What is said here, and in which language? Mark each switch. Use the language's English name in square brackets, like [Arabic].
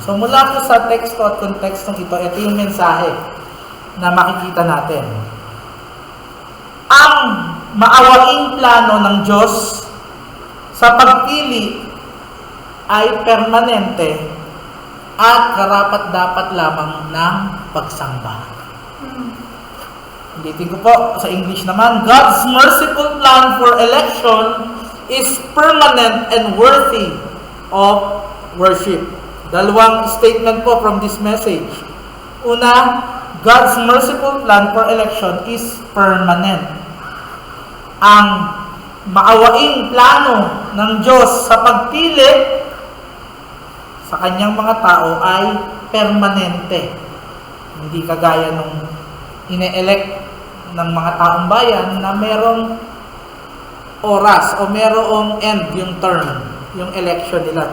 [Filipino] So mula po sa teksto at kontekstong ito yung mensahe na makikita natin. Ang maawaing plano ng Diyos sa pagpili ay permanente at karapat-dapat lamang ng pagsamba. Ulitin ko po sa English naman, [English] God's merciful plan for election is permanent and worthy of worship. [Filipino] Dalawang statement po [English] from this message. [Filipino] Una, [English] God's merciful plan for election is permanent. [Filipino] Ang maawaing plano ng Diyos sa pagpili sa kanyang mga tao ay permanente. Hindi kagaya nung ine-elect ng mga taong bayan na merong oras o merong end yung term, yung election nila.